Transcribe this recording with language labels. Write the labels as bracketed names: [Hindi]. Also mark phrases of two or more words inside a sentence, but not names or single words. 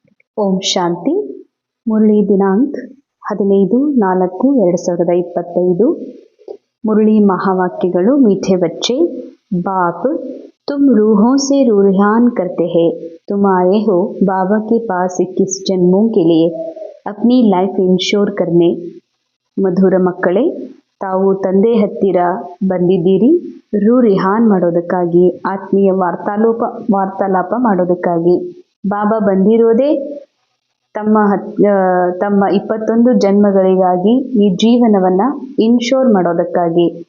[Kannada] ಓಂ ಶಾಂತಿ. ಮುರಳಿ ದಿನಾಂಕ 15/4/2025. ಮುರಳಿ ಮಹಾವಾಕ್ಯಗಳು. [Hindi] मीठे बच्चे, बाप तुम रूहों से रूहान करते हैं। तुम आए हो बाबा के पास 21 जन्मों के लिए अपनी लाइफ इंश्योर करने। [Kannada] ಮಧುರ ಮಕ್ಕಳೇ, ತಾವು ತಂದೆ ಹತ್ತಿರ ಬಂದಿದ್ದೀರಿ ರಿಹಾನ್ ಮಾಡೋದಕ್ಕಾಗಿ, ಆತ್ಮೀಯ ವಾರ್ತಾಲಾಪ ಮಾಡೋದಕ್ಕಾಗಿ. ಬಾಬಾ ಬಂದಿರೋದೇ ತಮ್ಮ 21 ಜನ್ಮಗಳಿಗಾಗಿ, ಈ ಜೀವನವನ್ನ ಇನ್ಶೋರ್ ಮಾಡೋದಕ್ಕಾಗಿ.